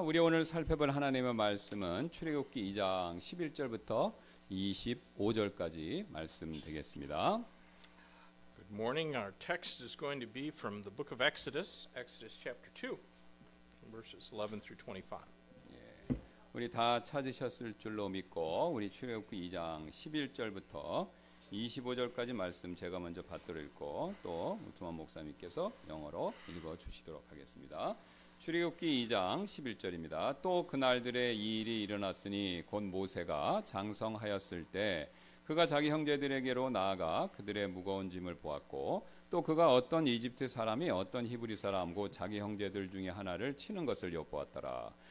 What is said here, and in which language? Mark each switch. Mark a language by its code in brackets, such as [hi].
[ko] 우리 오늘 살펴볼 하나님의 말씀은 출애굽기 2장 11절부터 25절까지 말씀 되겠습니다. [en] Good morning. Our text is going to be from the book of Exodus, Exodus chapter 2, verses 11 through 25. [ko] 우리 다 찾으셨을 줄로 믿고 우리 출애굽기 2장 11절부터 25절까지 말씀 제가 먼저 받들어 읽고 또 우투만 목사님께서 영어로 읽어 주시도록 하겠습니다. 출애굽기 2장 11절입니다. 또 그날들의 이 일이 일어났으니 곧 모세가 장성하였을 때 그가 자기 형제들에게로 나아가 그들의 무거운 짐을 보았고 또 그가 어떤 이집트 사람이 어떤 히브리 사람 곧 자기 형제들 중에 하나를 치는 것을 엿보았더라.